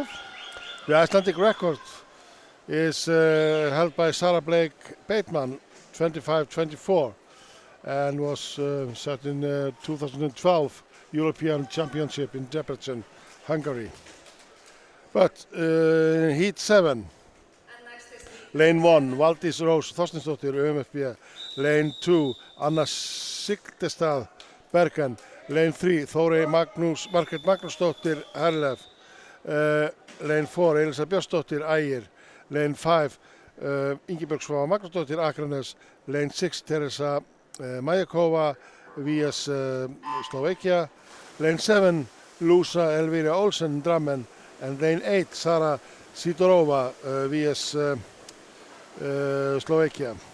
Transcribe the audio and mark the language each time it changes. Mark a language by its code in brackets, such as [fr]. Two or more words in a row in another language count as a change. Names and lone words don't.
[en] The Icelandic record is held by Sarah Blake Bateman, 25:24, and was set in 2012 European Championship in Debrecen, Hungary. But Heat 7, lane 1, Valdís Rós Þorsteinsdóttir, UMFB, lane 2, Anna Sigtestad, Bergen, lane 3, Þórey Margrét Magnúsdóttir, Herlef, lane 4, Elisa Björnsdóttir, Ægir, lane 5, Ingibjörg Svava Magnúsdóttir, Akranes, lane 6, Teresa Majakova, VS Slovakia, lane 7, Lusa Elvira Olsen, Drammen, and lane 8, Sara Sidorova, VS Slovakia.